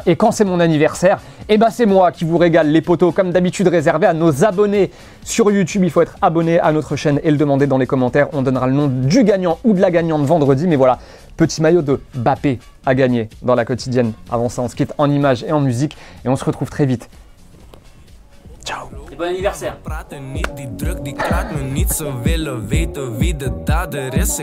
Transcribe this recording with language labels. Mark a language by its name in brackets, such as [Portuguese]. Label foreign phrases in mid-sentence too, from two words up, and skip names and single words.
[French] Et quand c'est mon anniversaire, eh ben c'est moi qui vous régale les potos, comme d'habitude réservé à nos abonnés sur YouTube. Il faut être abonné à notre chaîne et le demander dans les commentaires. On donnera le nom du gagnant ou de la gagnante vendredi. Mais voilà, petit maillot de Mbappé à gagner dans la quotidienne. Avant ça, on se quitte en images et en musique et on se retrouve très vite. Ciao. Et bon anniversaire. [Dutch] Praten niet, die druk die klaart me niet. Ze willen weten wie de dader is.